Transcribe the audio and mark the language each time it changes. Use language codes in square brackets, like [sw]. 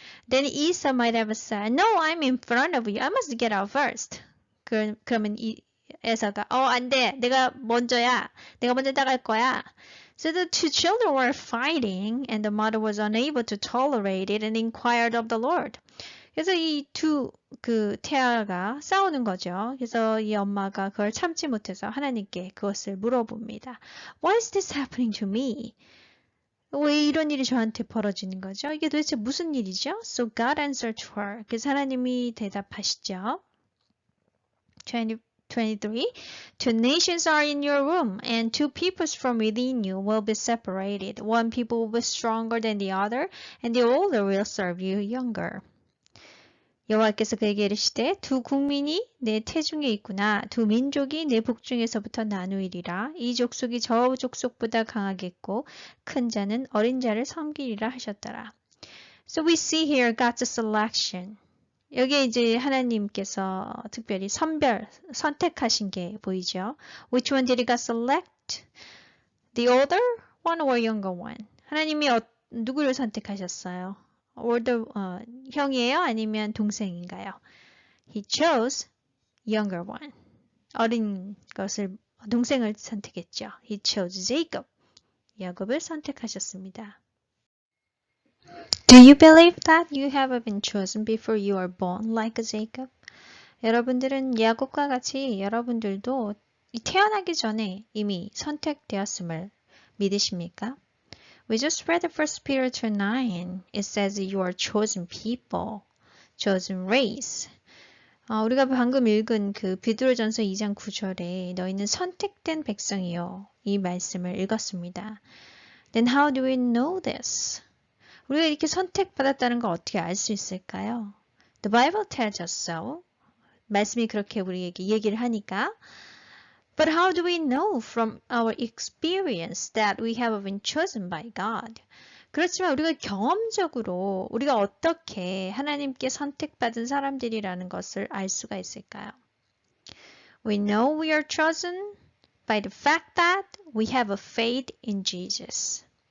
[en] Then Esau might have said, No, I'm in front of you. I must get out first. [ko] 그러면 에서가 안 돼. 내가 먼저야. 내가 먼저 나갈 거야. [en] So the two children were fighting and the mother was unable to tolerate it and inquired of the Lord. [ko] 그래서 이 두 태아가 싸우는 거죠. 그래서 이 엄마가 그걸 참지 못해서 하나님께 그것을 물어봅니다. [en] Why is this happening to me? [ko] 왜 이런 일이 저한테 벌어지는 거죠? 이게 도대체 무슨 일이죠? [en] So God answered to her. [ko] 그래서 하나님이 대답하시죠. [en] 23. Two nations are in your womb, and two peoples from within you will be separated. One people will be stronger than the other, and the older will serve you younger. [ko] 여호와께서 그에게 이르시되 두 국민이 내 태중에 있구나. 두 민족이 내 복중에서부터 나누이리라. 이 족속이 저 족속보다 강하겠고 큰 자는 어린 자를 섬기리라 하셨더라. [en] So we see here God's selection. [ko] 여기에 이제 하나님께서 특별히 선택하신 게 보이죠. [en] Which one did God select? The older one or younger one? [ko] 하나님이 누구를 선택하셨어요? [en] older [ko] 형이에요? 아니면 동생인가요? [en] He chose younger one. [ko] 어린 동생을 선택했죠. [en] He chose Jacob. [ko] 야곱을 선택하셨습니다. [en] Do you believe that you have been chosen before you are born like Jacob? [ko] 여러분들은 야곱과 같이 여러분들도 태어나기 전에 이미 선택되었음을 믿으십니까? [en] We just read the 1 Peter 2:9. It says you are chosen people, chosen race. [ko] 우리가 방금 읽은 그 베드로전서 2장 9절에 너희는 선택된 백성이요. 이 말씀을 읽었습니다. [en] Then how do we know this? [ko] 우리가 이렇게 선택받았다는 걸 어떻게 알 수 있을까요? [en] The Bible tells us so. [ko] 말씀이 그렇게 우리에게 얘기를 하니까. [en] But how do we know from our experience that we have been chosen by God? [ko] 그렇지만 우리가 경험적으로 우리가 어떻게 하나님께 선택받은 사람들이라는 것을 알 수가 있을까요? [en] We know we are chosen by the fact that we have a faith in Jesus.